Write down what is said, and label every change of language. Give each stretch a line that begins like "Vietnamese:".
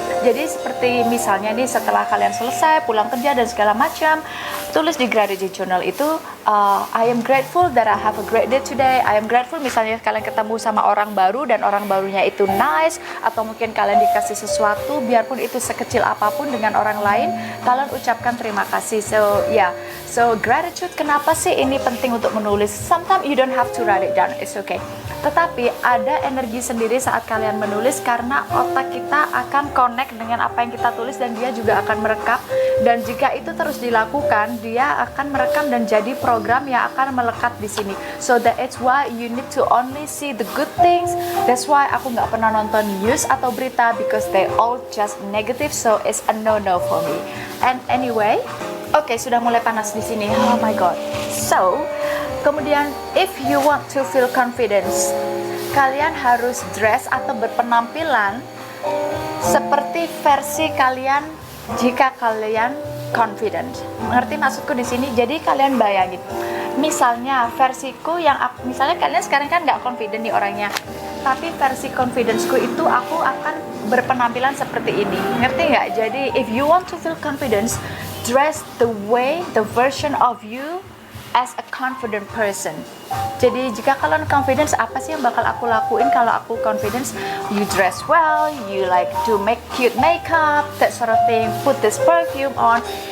Indonesian: Jadi seperti misalnya nih, setelah kalian selesai pulang kerja dan segala macam, tulis di gratitude journal itu
English: I am grateful that I have a great day today. I am grateful
Indonesian: misalnya kalian ketemu sama orang baru dan orang barunya itu nice, atau mungkin kalian dikasih sesuatu biarpun itu sekecil apapun dengan orang lain, kalian ucapkan terima kasih. So gratitude, kenapa sih ini penting untuk menulis?
English: Sometimes you don't have to write it down, it's okay.
Indonesian: Tetapi ada energi sendiri saat kalian menulis, karena otak kita akan connect dengan apa yang kita tulis dan dia juga akan merekam. Dan jika itu terus dilakukan, dia akan merekam dan jadi program yang akan melekat di sini.
English: So that's why you need to only see the good things. That's why
Indonesian: aku nggak pernah nonton
English: news
Indonesian: atau berita,
English: because they all just negative. So it's a no-no for me. And anyway,
Indonesian: oke, sudah mulai panas di sini.
English: Oh my god.
Indonesian: So kemudian,
English: if you want to feel confidence,
Indonesian: kalian harus dress atau berpenampilan seperti versi kalian jika kalian confident. Mengerti maksudku di sini? Jadi kalian bayangin, misalnya versiku yang misalnya kalian sekarang kan nggak confident nih orangnya, tapi versi confidenceku itu aku akan berpenampilan seperti ini. Ngerti nggak?
English: Jadi if you want to feel confidence, dress the way, the version of you as a confident person.
Indonesian: Jadi jika kalian confidence, apa sih yang bakal aku lakuin kalau aku confidence?
English: You dress well, you like to make cute makeup, that sort of thing, put this perfume on.